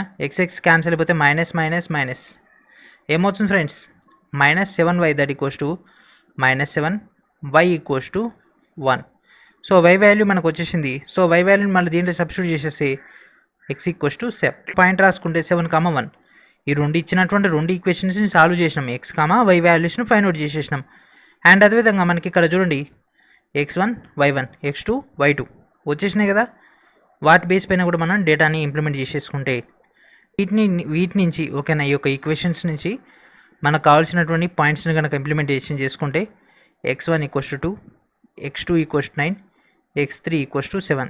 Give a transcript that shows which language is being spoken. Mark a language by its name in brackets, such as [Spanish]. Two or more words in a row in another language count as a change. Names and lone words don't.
[Telugu] ఎక్స్ క్యాన్సిల్ అయిపోతే [English] minus minus minus [Telugu] ఏమవుతుంది ఫ్రెండ్స్, -7y [English] that equals to -7, y equals to [Telugu] 1. సో y వాల్యూ మనకు వచ్చేసింది. సో y వాల్యూని మళ్ళీ దీంట్లో సబ్స్టిట్యూట్ చేసేసి [English] x equals to 7 point [Telugu] రాసుకుంటే 7,1. ఈ రెండు ఇచ్చినటువంటి రెండు ఈక్వేషన్స్ని సాల్వ్ చేసినాం. ఎక్స్ వై వాల్యూస్ని [English] find out [Telugu] చేసేసినాం. అండ్ అదేవిధంగా మనకి ఇక్కడ చూడండి x1 y1 x2 y2 వచ్చేసినాయి కదా. వాటి బేస్ పైన కూడా మనం డేటాని ఇంప్లిమెంట్ చేసేసుకుంటే వీటి నుంచి ఓకేనా ఈ యొక్క ఈక్వేషన్స్ నుంచి మనకు కావాల్సినటువంటి పాయింట్స్ని కనుక ఇంప్లిమెంటేషన్ చేసుకుంటే [English] x1 equals to 2, x2 equals 9, x3 equals to 7.